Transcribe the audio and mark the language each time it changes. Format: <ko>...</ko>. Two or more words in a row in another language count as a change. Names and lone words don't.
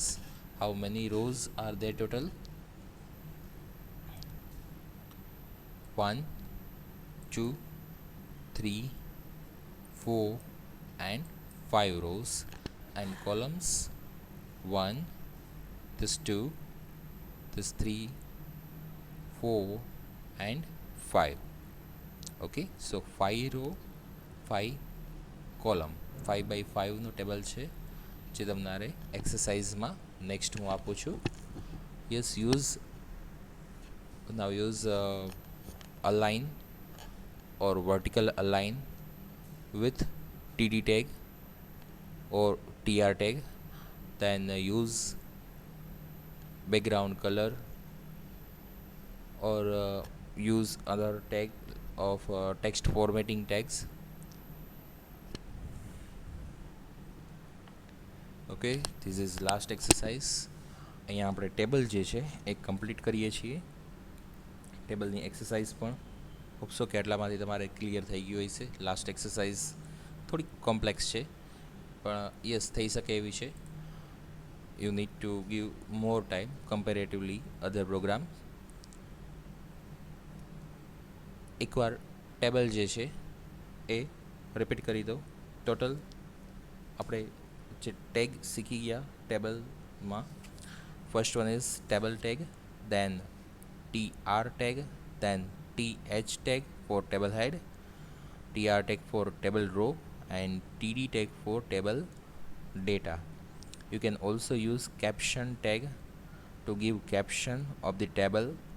<en>How many rows are there total? 1 2 3 4 and 5 rows, and columns 1, this 2, this 3 4 and 5. Okay, so 5 row 5 column, 5 by 5</en> <gu>નો ટેબલ છે જે તમારે એક્સરસાઇઝમાં નેક્સ્ટ હું આપું છું.</gu> <en>Yes, use now use align or vertical align with TD tag or TR tag. Then use background color or use other tag of text formatting tags. Okay, this is last exercise.</en> <gu>અહીંયા આપણે ટેબલ જે છે એ કમ્પ્લીટ કરીએ છીએ. ટેબલની એક્સરસાઇઝ પણ હોપસો કે આટલામાંથી તમારે ક્લિયર થઈ ગયું હશે. લાસ્ટ એક્સરસાઇઝ થોડીક કોમ્પ્લેક્સ છે પણ યસ થઈ શકે એવી છે.</gu> <en>You need to give more time comparatively other program.</en> <gu>એકવાર ટેબલ જે છે એ રિપીટ કરી દો. ટોટલ આપણે જે ટેગ શીખી ગયા ટેબલમાં,</gu> <en>First one is table tag, then TR tag, then TH tag for table head, TR tag for table row, and TD tag for table data. You can also use caption tag to give caption of the table.</en>